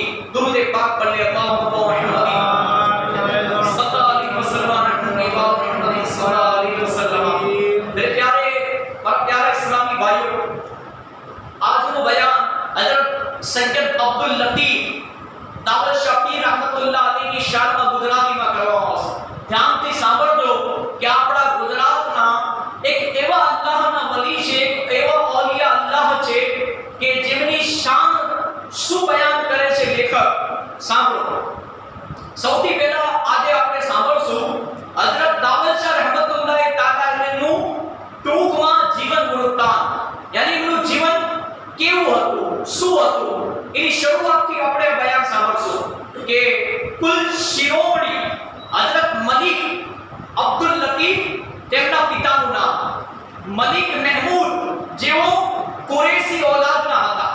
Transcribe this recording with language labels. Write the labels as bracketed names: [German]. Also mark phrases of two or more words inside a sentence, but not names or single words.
[Urdu] درود پاک پڑھ لے اللہم محمد [Arabic] صلی اللہ علیہ وسلم۔ [Urdu] میرے پیارے اور پیارے اسلامی بھائیوں، آج وہ بیان حضرت سید عبداللطیف દાવલ શાહ પીર [Gujarati] રહમતુલ્લાહ અલૈહની શાનમાં ગુજરાતીમાં કરવામાં આવશે। ધ્યાનથી સાંભળજો કે આપણા ગુજરાતના એક એવા અલ્લાહના વલી છે, એવા ઓલિયા અલ્લાહ છે કે જેમની શાન શું બયાન કરે છે લેખક। સાંભળો, સૌથી પહેલા આજે આપણે સાંભળશું હઝરત દાવલ શાહ રહમતુલ્લાહ તાલા અલૈહનું ટૂંકમાં જીવન વૃત્તાંત, યાની એમનું જીવન કેવું હતું, શું હતું, એની શરૂઆતથી આપણે બયાન સાંભળશું કે કુલ શિરોમણી હઝરત મલિક અબ્દુલ લતીફ તેમના પિતાનું નામ, મલિક મહેમૂદ જેઓ કુરેશી ઔલાદના હતા.